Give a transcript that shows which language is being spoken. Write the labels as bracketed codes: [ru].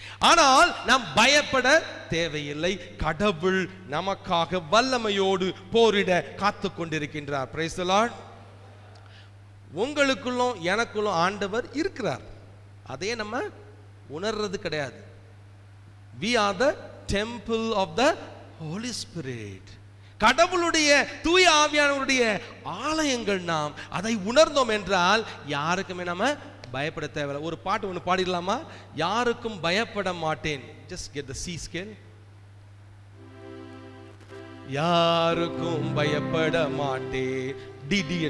[ta] ஆனால் நாம் பயப்பட தேவையில்லை. கடவுள் நமக்காக வல்லமையோடு போரிட காத்து கொண்டிருக்கின்றார். Praise the Lord. உங்களுக்குள்ளும் எனக்குள்ளும் ஆண்டவர் இருக்கிறார், அதே நம்ம உணர்றது கிடையாது. [en] We are the temple of the Holy Spirit. [ta] கடவுளுடைய தூய ஆவியானவருடைய ஆலயங்கள் நாம். அதை உணர்ந்தோம் என்றால் யாருக்குமே நம்ம பயப்பட தேவையில்லை. ஒரு பாட்டு ஒன்று பாடிடலாமா? யாருக்கும் பயப்பட மாட்டேன். [en] Just get the C scale. [ta] யாருக்கும் பயப்பட மாட்டேன். D.